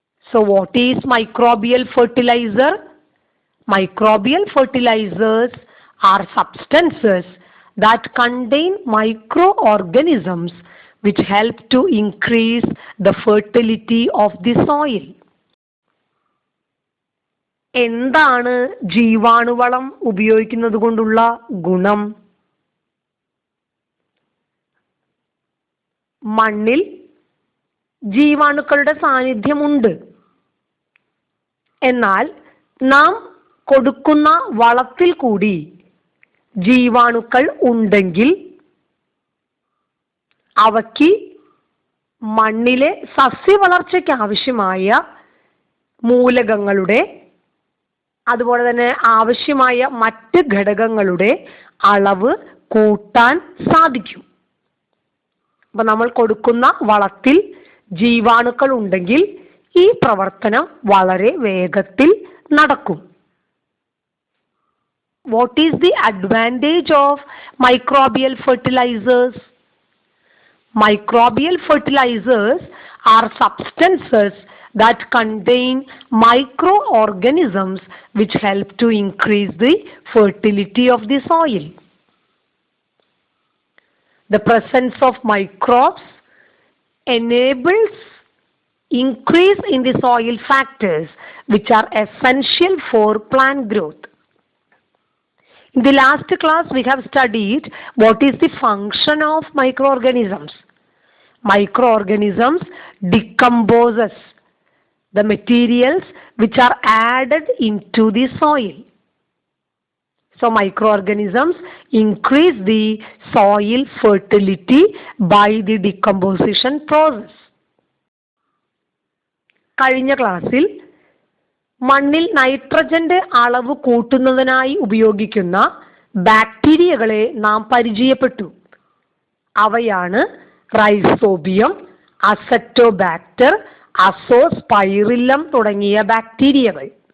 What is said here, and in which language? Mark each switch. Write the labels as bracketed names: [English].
[English] So what is microbial fertilizer? Microbial fertilizers are substances that contain microorganisms which help to increase the fertility of the soil. [Malayalam] എന്താണ് ജീവാണുവളം ഉപയോഗിക്കുന്നത് കൊണ്ടുള്ള ഗുണം? മണ്ണിൽ ജീവാണുക്കളുടെ സാന്നിധ്യമുണ്ട്. എന്നാൽ നാം കൊടുക്കുന്ന വളത്തിൽ കൂടി ജീവാണുക്കൾ ഉണ്ടെങ്കിൽ അവയ്ക്ക് മണ്ണിലെ സസ്യവളർച്ചയ്ക്ക് ആവശ്യമായ മൂലകങ്ങളുടെ അതുപോലെ തന്നെ ആവശ്യമായ മറ്റ് ഘടകങ്ങളുടെ അളവ് കൂട്ടാൻ സാധിക്കും. അപ്പൊ നമ്മൾ കൊടുക്കുന്ന വളത്തിൽ ജീവാണുക്കൾ ഉണ്ടെങ്കിൽ ഈ പ്രവർത്തനം വളരെ വേഗത്തിൽ നടക്കും. [English] What is the advantage of microbial fertilizers? Microbial fertilizers are substances that contain microorganisms which help to increase the fertility of the soil. The presence of microbes enables increase in the soil factors which are essential for plant growth. In the last class we have studied what is the function of microorganisms. Microorganisms decomposes the materials which are added into the soil. So microorganisms increase the soil fertility by the decomposition process. [Malayalam] കഴിഞ്ഞ ക്ലാസ്സിൽ മണ്ണിൽ നൈട്രജന്റെ അളവ് കൂട്ടുന്നതിനായി ഉപയോഗിക്കുന്ന ബാക്ടീരിയകളെ നാം പരിചയപ്പെട്ടു. അവയാണ് rhizobium, acetobacter, Azospirillum തുടങ്ങിയ ബാക്ടീരിയകൾ.